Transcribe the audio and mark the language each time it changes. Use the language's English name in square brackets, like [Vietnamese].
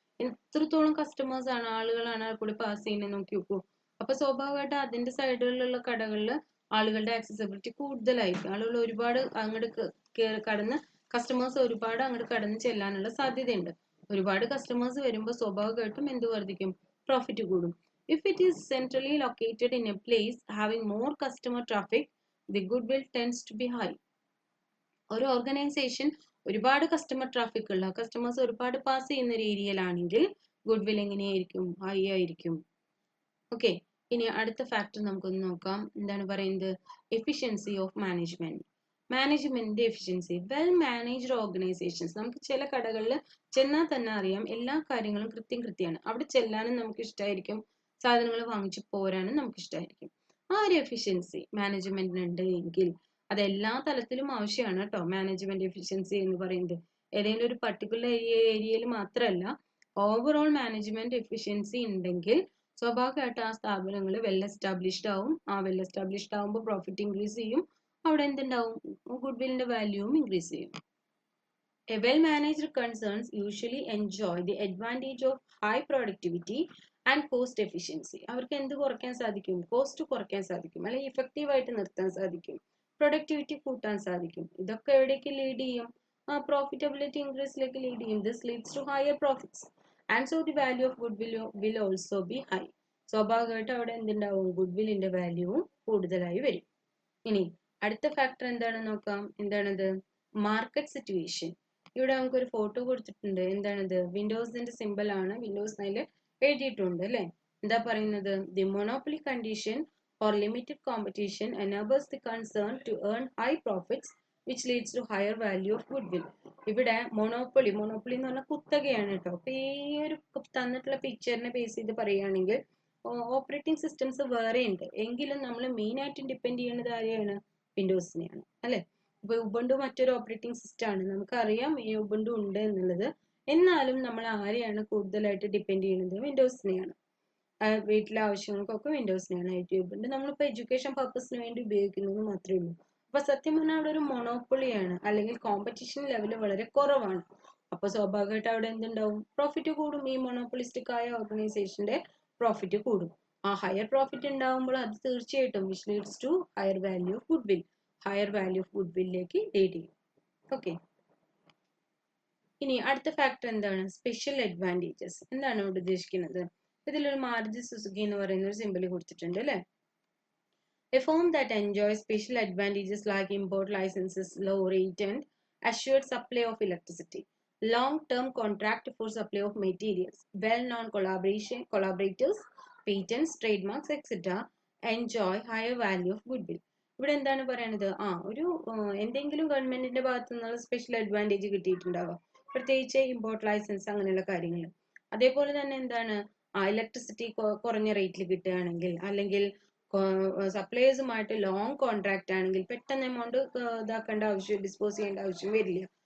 [Malayalam] എത്രത്തോളം കസ്റ്റമേഴ്സ് ആണ്, ആളുകളാണ് കൂടി പാസ് ചെയ്യുന്നത് നോക്കി നോക്കൂ. അപ്പൊ സ്വാഭാവികമായിട്ട് അതിന്റെ സൈഡുകളിലുള്ള കടകളിൽ ആളുകളുടെ ആക്സസിബിലിറ്റി കൂടുതലായിരിക്കും. ആളുകൾ ഒരുപാട് അങ്ങോട്ട് കടന്ന്, കസ്റ്റമേഴ്സ് ഒരുപാട് അങ്ങോട്ട് കടന്ന് ചെല്ലാനുള്ള സാധ്യതയുണ്ട്. ഒരുപാട് കസ്റ്റമേഴ്സ് വരുമ്പോൾ സ്വാഭാവികമായിട്ടും എന്ത് വർദ്ധിക്കും, പ്രോഫിറ്റ് കൂടും. [English] If it is centrally located in a place having more customer traffic, the goodwill tends to be high. [Malayalam] ഒരു ഓർഗനൈസേഷൻ ഒരുപാട് കസ്റ്റമർ ട്രാഫിക് ഉള്ള, കസ്റ്റമേഴ്സ് ഒരുപാട് പാസ് ചെയ്യുന്ന ഒരു ഏരിയയിലാണെങ്കിൽ ഗുഡ്വിൽ എങ്ങനെയായിരിക്കും, ഹൈ ആയിരിക്കും. ഓക്കെ, ഇനി അടുത്ത ഫാക്ടർ നമുക്കൊന്ന് നോക്കാം. എന്താണ് പറയുന്നത്, എഫിഷ്യൻസി ഓഫ് മാനേജ്മെന്റ്. മാനേജ്മെന്റിന്റെ എഫിഷ്യൻസി. വെൽ മാനേജ്ഡ് ഓർഗനൈസേഷൻസ്, നമുക്ക് ചില കടകളിൽ ചെന്നാൽ തന്നെ അറിയാം എല്ലാ കാര്യങ്ങളും കൃത്യമാണ്. അവിടെ ചെല്ലാനും നമുക്ക് ഇഷ്ടമായിരിക്കും, സാധനങ്ങൾ വാങ്ങിച്ചു പോരാനും നമുക്ക് ഇഷ്ടമായിരിക്കും. ആ ഒരു എഫിഷ്യൻസി മാനേജ്മെന്റിനുണ്ട് എങ്കിൽ അത് എല്ലാ തലത്തിലും ആവശ്യമാണ് കേട്ടോ. മാനേജ്മെന്റ് എഫിഷ്യൻസി എന്ന് പറയുന്നത് ഏതെങ്കിലും ഒരു പർട്ടിക്കുലർ ഏരിയയിൽ മാത്രമല്ല, ഓവറോൾ മാനേജ്മെന്റ് എഫിഷ്യൻസി ഉണ്ടെങ്കിൽ സ്വാഭാവികമായിട്ട് ആ സ്ഥാപനങ്ങൾ വെൽ എസ്റ്റാബ്ലിഷ്ഡ് ആവും. ആ വെൽ എസ്റ്റാബ്ലിഷ്ഡ് ആവുമ്പോൾ പ്രോഫിറ്റ് ഇൻക്രീസ് ചെയ്യും. അവിടെ എന്തുണ്ടാവും, ഗുഡ് വില്ലിന്റെ വാല്യൂവും ഇൻക്രീസ് ചെയ്യും. [English] A well-managed concerns usually enjoy the advantage of high productivity and cost efficiency. [Malayalam] അവർക്ക് എന്ത് കുറയ്ക്കാൻ സാധിക്കും, കോസ്റ്റ് കുറയ്ക്കാൻ സാധിക്കും, അല്ലെങ്കിൽ ഇഫക്റ്റീവ് ആയിട്ട് നിർത്താൻ സാധിക്കും, പ്രൊഡക്ടിവിറ്റി കൂട്ടാൻ സാധിക്കും. ഇതൊക്കെ എവിടേക്ക് ലീഡ് ചെയ്യും, പ്രോഫിറ്റബിലിറ്റി ഇൻക്രീസിലേക്ക് ലീഡ് ചെയ്യും. [English] This leads to higher profits and so the value of good will also be high. [Malayalam] സ്വാഭാവികമായിട്ട് അവിടെ എന്തുണ്ടാവും, ഗുഡ് വില്ലിന്റെ വാല്യൂവും കൂടുതലായി വരും. ഇനി അടുത്ത ഫാക്ടർ എന്താണെന്ന് നോക്കാം. എന്താണത്, മാർക്കറ്റ് സിറ്റുവേഷൻ. ഇവിടെ നമുക്കൊരു ഫോട്ടോ കൊടുത്തിട്ടുണ്ട്. എന്താണിത്, വിൻഡോസിന്റെ സിമ്പിൾ ആണ്. വിൻഡോസ് അതിൽ എഴുതിയിട്ടുണ്ട് അല്ലെ. എന്താ പറയുന്നത്, [English] The monopoly condition or limited competition enables the concern to earn high profits which leads to higher value of goodwill. [Malayalam] ഇവിടെ മൊണോപ്പൊളി എന്ന് പറഞ്ഞാൽ കുത്തകയാണ് കേട്ടോ. അപ്പൊ ഈ ഒരു തന്നിട്ടുള്ള പിക്ചറിനെ ബേസ് ചെയ്ത് പറയുകയാണെങ്കിൽ ഓപ്പറേറ്റിംഗ് സിസ്റ്റംസ് വേറെ ഉണ്ട്, എങ്കിലും നമ്മൾ മെയിൻ ആയിട്ട് ഡിപ്പെൻഡ് ചെയ്യുന്നത് ആരെയാണ്, വിൻഡോസിനെയാണ് അല്ലെ. ഇപ്പൊ ഉബുണ്ടു മറ്റൊരു ഓപ്പറേറ്റിംഗ് സിസ്റ്റം ആണ്, നമുക്കറിയാം ഈ ഉബുണ്ടു ഉണ്ട് എന്നുള്ളത്. എന്നാലും നമ്മൾ ആരെയാണ് കൂടുതലായിട്ട് ഡിപ്പെൻഡ് ചെയ്യുന്നത്, വിൻഡോസിനെയാണ്. വീട്ടിലെ ആവശ്യങ്ങൾക്കൊക്കെ വിൻഡോസിനെയാണ്. യൂട്യൂബ് നമ്മളിപ്പോൾ എഡ്യൂക്കേഷൻ പർപ്പസിന് വേണ്ടി ഉപയോഗിക്കുന്നത് മാത്രമേ ഉള്ളൂ. അപ്പൊ സത്യം പറഞ്ഞാൽ അവിടെ ഒരു മൊണോപ്പൊളിയാണ്, അല്ലെങ്കിൽ കോമ്പറ്റീഷൻ ലെവൽ വളരെ കുറവാണ്. അപ്പൊ സ്വാഭാവികമായിട്ട് അവിടെ എന്തുണ്ടാവും, പ്രോഫിറ്റ് കൂടും. ഈ മൊണോപ്പൊളിസ്റ്റിക് ആയ ഓർഗനൈസേഷന്റെ പ്രോഫിറ്റ് കൂടും. ആ ഹയർ പ്രോഫിറ്റ് ഉണ്ടാവുമ്പോൾ അത് തീർച്ചയായിട്ടും [English] which leads to higher value of goodwill, [Malayalam] higher value of good വില്ലിലേക്ക് lead ചെയ്യും. ഓക്കെ, ഇനി അടുത്ത ഫാക്ടർ എന്താണ്, സ്പെഷ്യൽ അഡ്വാൻറ്റേജസ്. എന്താണ് ഇവിടെ ഉദ്ദേശിക്കുന്നത്, ഇതിലൊരു മാരുതി സുസുക്കി എന്ന് പറയുന്ന ഒരു സിമ്പിൾ കൊടുത്തിട്ടുണ്ട് അല്ലെ. [English] A firm that enjoys special advantages like import licenses, low rate and assured supply of electricity, long-term contract for supply of materials, well-known collaborators, patents, trademarks, etc. enjoy higher value of goodwill. [Malayalam] ഇവിടെ എന്താണ് പറയുന്നത്, ഒരു എന്തെങ്കിലും ഗവൺമെന്റിന്റെ ഭാഗത്തു നിന്നുള്ള special advantage കിട്ടിയിട്ടുണ്ടാവാം, പ്രത്യേകിച്ച് import licence അങ്ങനെയുള്ള കാര്യങ്ങൾ. അതേപോലെ തന്നെ എന്താണ്, ഇലക്ട്രിസിറ്റി കുറഞ്ഞ റേറ്റിൽ കിട്ടുകയാണെങ്കിൽ, അല്ലെങ്കിൽ സപ്ലയേഴ്സുമായിട്ട് ലോങ് കോൺട്രാക്ട് ആണെങ്കിൽ പെട്ടെന്ന് എമൗണ്ട് ഇതാക്കേണ്ട ആവശ്യം, ഡിസ്പോസ് ചെയ്യേണ്ട ആവശ്യം വരില്ല.